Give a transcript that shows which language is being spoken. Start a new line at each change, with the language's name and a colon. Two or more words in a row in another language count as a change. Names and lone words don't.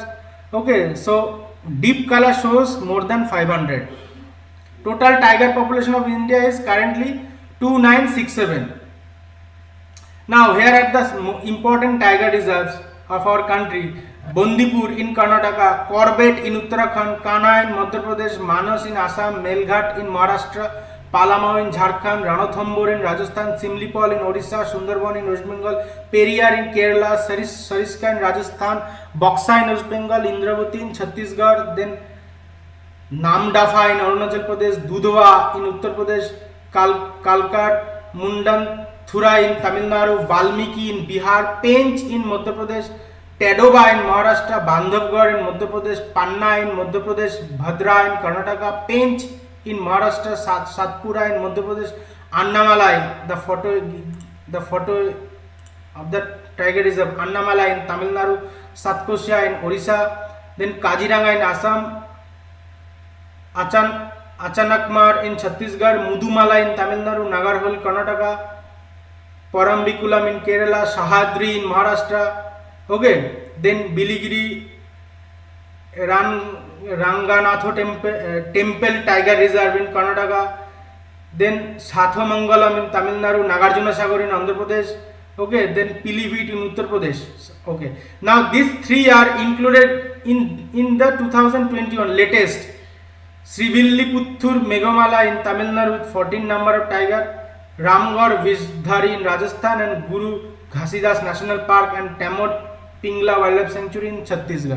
English: Okay, so deep color shows more than 500. Total tiger population of India is currently 2967. Now here are the important tiger reserves of our country: Bandipur in Karnataka, Corbett in Uttarakhand, Kanha in Madhya Pradesh, Manas in Assam, Melghat in Maharashtra, Palamau in Jharkhand, Ranthambore in Rajasthan, Simlipal in Odisha, Sundarban in West Bengal, Periyar in Kerala, Sariska in Rajasthan, Boxa in West Bengal, Indravati in Chhattisgarh, then Namdafa in Arunachal Pradesh, Dudhwa in Uttar Pradesh, Kalkat, Mundan, Thura in Tamil Nadu, Valmiki in Bihar, Pench in Madhya Pradesh, Tadoba in Maharashtra, Bandhavgarh in Madhya Pradesh, Panna in Madhya Pradesh, Bhadra in Karnataka, Pench in Maharashtra, Satpura in Madhya Pradesh, Annamalai, the photo of the tiger reserve, Annamalai in Tamil Nadu, Satkosya in Orissa, then Kaziranga in Assam, Achanakmar in Chhattisgarh, Mudumala in Tamil Nadu, Nagarhol Karnataka, Parambikulam in Kerala, Sahadri in Maharashtra. Okay, then Biligiri Ranganatho Temple Tiger Reserve in Karnataka, then Sathamangalam in Tamil Nadu, Nagarjuna Sagar in Andhra Pradesh. Okay, then Pilibhit in Uttar Pradesh. Okay, now these three are included in the 2021 latest Srivilliputhur Megamala in Tamil Nadu with 14 number of tiger, Ramgarh Vishdhari in Rajasthan, and Guru Ghasidas National Park and Tamod Pingla Wildlife Sanctuary in Chhattisgarh.